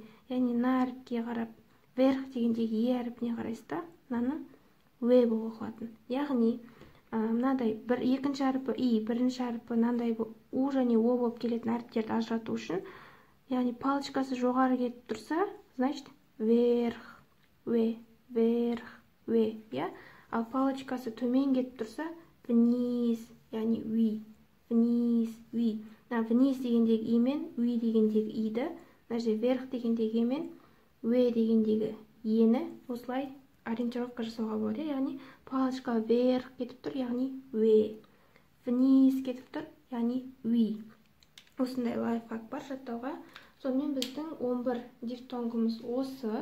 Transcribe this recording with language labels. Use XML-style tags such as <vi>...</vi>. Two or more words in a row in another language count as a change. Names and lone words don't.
<kk>Яғни мына әріпке қарап, вверх дегендегі е әріпіне қарайсызда, мынаны уе болып оқылатын. Яғни, мынадай екінші әріпі и, бірінші әріпі мынандай у және о болып келетін әріптерді ажырату үшін, яғни палочкасы жоғары кетіп тұрса,</kk> <ru>значит, вверх, ве, я?</ru> <kk>Ал палочкасы төмен кетіп тұрса, вниз, яғни уи, вниз. Вниз дегендегі и мен уи дегендегі иді, мына жерде вверх дегендегі мен уе дегендегі ені осылай ориентировка жасауға болады, яғни</kk> <ru>палочка вверх</ru> <kk>кетіп тұр, яғни уе, вниз кетіп тұр, яғни уи. Осындай лайфхак бар жаттауға. Сонымен біздің 11 дифтонгымыз осы.</kk>